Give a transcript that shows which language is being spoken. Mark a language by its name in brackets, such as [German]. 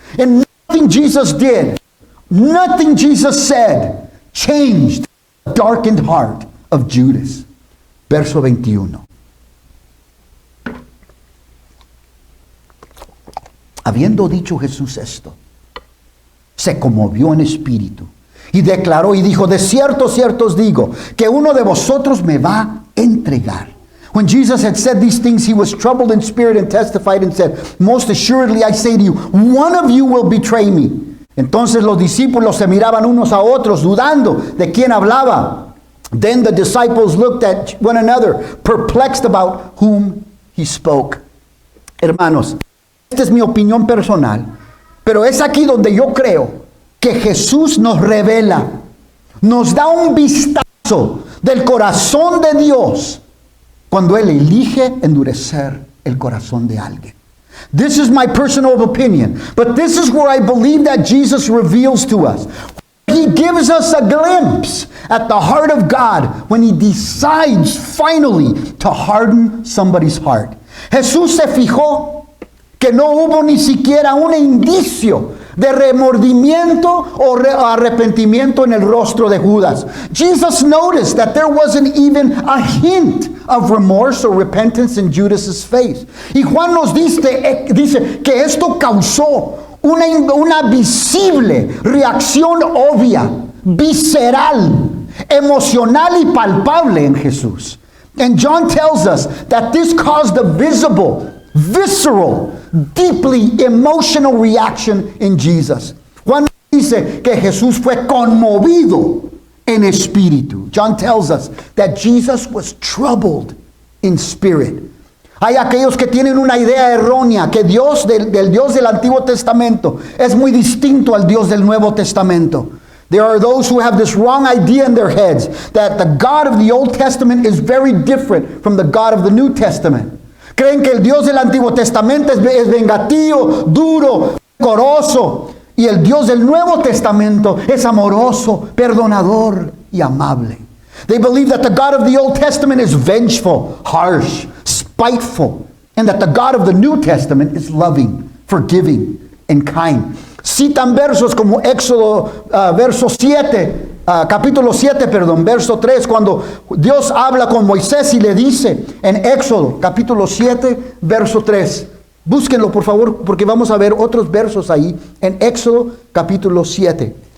[English] And nothing Jesus did, nothing Jesus said, changed the darkened heart of Judas. [Spanish] Verso 21. Habiendo dicho Jesús esto, se conmovió en espíritu y declaró y dijo: de cierto, cierto os digo, que uno de vosotros me va a entregar. [English] When Jesus had said these things, he was troubled in spirit and testified and said, most assuredly I say to you, one of you will betray me. [Spanish] Entonces los discípulos se miraban unos a otros, dudando de quién hablaba. [English] Then the disciples looked at one another, perplexed about whom he spoke. [Spanish] Hermanos, esta es mi opinión personal, pero es aquí donde yo creo que Jesús nos revela, nos da un vistazo del corazón de Dios cuando Él elige endurecer el corazón de alguien. [English] This is my personal opinion, but this is where I believe that Jesus reveals to us. He gives us a glimpse at the heart of God when He decides finally to harden somebody's heart. [Spanish] Jesús se fijó que no hubo ni siquiera un indicio de remordimiento o arrepentimiento en el rostro de Judas. [English] Jesus noticed that there wasn't even a hint of remorse or repentance in Judas's face. [Spanish] Y Juan nos dice que esto causó una visible reacción obvia, visceral, emocional y palpable en Jesús. [English] And John tells us that this caused a visible, visceral, deeply emotional reaction in Jesus. [Spanish] Juan dice que Jesús fue conmovido en espíritu. [English] John tells us that Jesus was troubled in spirit. [Spanish] Hay aquellos que tienen una idea errónea que Dios del Dios del Antiguo Testamento es muy distinto al Dios del Nuevo Testamento. [English] There are those who have this wrong idea in their heads that the God of the Old Testament is very different from the God of the New Testament. [Spanish] Creen que el Dios del Antiguo Testamento es vengativo, duro, rencoroso, y el Dios del Nuevo Testamento es amoroso, perdonador y amable. [English] They believe that the God of the Old Testament is vengeful, harsh, spiteful, and that the God of the New Testament is loving, forgiving, and kind. [Spanish] Citan versos como Éxodo capítulo 7, verso 3, cuando Dios habla con Moisés y le dice en Éxodo capítulo 7, verso 3, Búsquenlo, por favor, porque vamos a ver otros versos ahí en Éxodo capítulo 7.